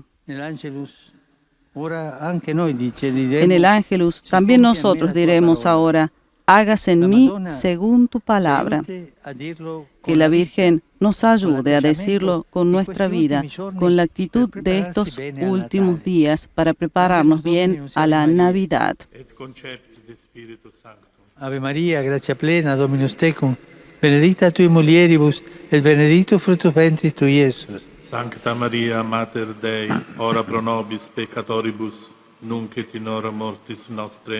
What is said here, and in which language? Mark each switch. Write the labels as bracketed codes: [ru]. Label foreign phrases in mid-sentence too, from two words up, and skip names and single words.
[es] En el Ángelus también nosotros diremos ahora: hágase en mí según tu palabra. Que la Virgen nos ayude a decirlo con nuestra vida, con la actitud de estos últimos días para prepararnos bien a la Navidad. [la] Ave María, gracia plena, Dominus tecum, benedicta tui mulieribus, et benedictus fructus ventris tui, Iesus. Sancta Maria, Mater Dei, ora pro nobis peccatoribus, nunc et in hora mortis nostre.